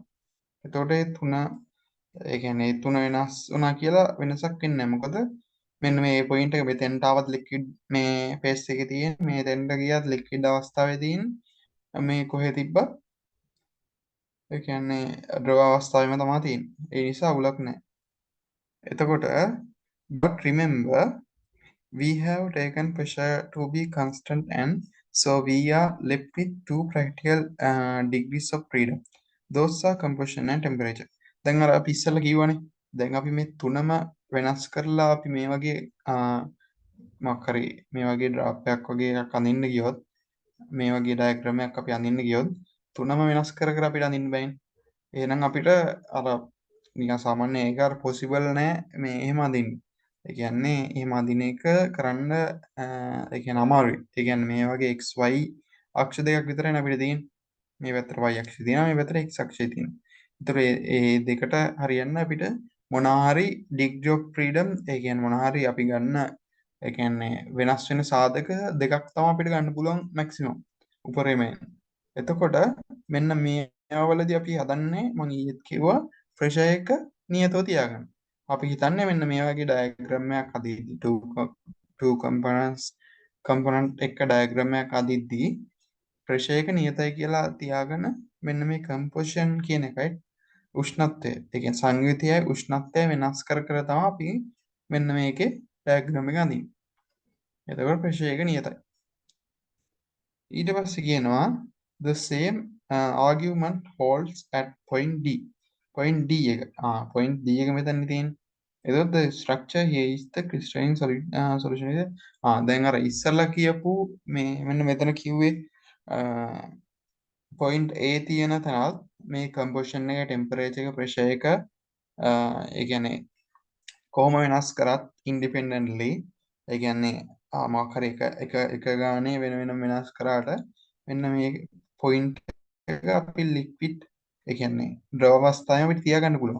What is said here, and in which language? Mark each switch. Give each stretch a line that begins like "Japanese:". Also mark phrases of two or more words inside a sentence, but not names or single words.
Sinhala: එතකොට ඒ තුන ඒ කියන්නේ ඒ තුන වෙනස් වුණා කියලා වෙනසක් වෙන්නේ නැහැ. මොකද මෙන්න මේ පොයින්ට් එක මෙතෙන්ට ආවත් ලික්විඩ් මේ පේස් එකේ තියෙන මේ දෙන්න ගියත් ලික්විඩ් අවස්ථාවේ තියෙන මේ කොහෙ තිබ්බත් ඒ කියන්නේ ද්‍රව අවස්ථාවෙම තමයි තියෙන්නේ. ඒ නිසා අවුලක් නැහැ.
English: එතකොට but remember we have taken pressure to be constant and so we are left with two practical degrees of freedom. Those are compression and temperature.
Sinhala: දැන් අර අපි ඉස්සෙල්ලා කිව්වනේ දැන් අපි මේ තුනම වෙනස් කරලා අපි මේ වගේ මොකක් හරි මේ වගේ ඩ්‍රාෆ්ට් එකක් වගේ එකක් අඳින්න ගියොත් මේ වගේ ඩයග්‍රෑම් එකක් අපි අඳින්න ගියොත් තුනම වෙනස් කර කර අපිට අඳින්න බෑනේ. එහෙනම් අපිට අර නිකන් සාමාන්‍ය ඒක අර පොසිබල් නෑ මේ එහෙම අඳින්න. ඒ කියන්නේ එහෙම අඳින එක කරන්න ඒ කියන්නේ අමාරුයි. ඒ කියන්නේ මේ වගේ XY අක්ෂ දෙකක් විතරයි අපිට තියෙන්නේ. මේ පැත්තට y අක්ෂය තියෙනවා මේ පැත්තට x අක්ෂය තියෙනවා. ඒතර ඒ දෙකට හරියන්න අපිට මොනවා හරි
English: degree of freedom
Sinhala: ඒ කියන්නේ මොනවා හරි අපි ගන්න ඒ කියන්නේ වෙනස් වෙන සාධක දෙකක් තමයි අපිට ගන්න පුළුවන් මැක්සිමම් උපරිමයෙන්. එතකොට මෙන්න මේවලදී අපි හදන්නේ මම ඊයේත් කිව්වා ප්‍රෙෂර් එක නියතව තියාගන්න. අපි හිතන්නේ මෙන්න මේ වගේ ඩයග්‍රෑම් එකක් හදිද්දී
English: two component
Sinhala: එක ඩයග්‍රෑම් එකක් හදිද්දී ප්‍රෙෂර් එක නියතයි කියලා තියාගෙන මෙන්න මේ කම්පොසිෂන් කියන එකයි උෂ්ණත්වය ඒ කියන්නේ සංයුතියයි උෂ්ණත්වය වෙනස් කර කර තමයි අපි මෙන්න මේකේ ඩයග්‍රෑම් එක අඳින්නේ. එතකොට ප්‍රෙෂර් එක නියතයි. ඊට පස්සේ කියනවා
English: the same argument holds at point D. point D
Sinhala: එක.
English: point D
Sinhala: එක මෙතන තියෙන්නේ. එතකොට
English: the structure here is the crystalline solution is
Sinhala: දැන් අර ඉස්සල්ලා කියපු මේ මෙන්න මෙතන කිව්වේ
English: point A
Sinhala: තියෙන තැනත් මේ composition එක temperature එක pressure එක ඒ කියන්නේ කොහොම වෙනස් කරත් independently ඒ කියන්නේ මොකක් හරි එක ගානේ වෙන වෙනම වෙනස් කරාට මෙන්න මේ point එක අපි liquid ඒ කියන්නේ ද්‍රව අවස්ථාවේ අපිට තියාගන්න පුළුවන්.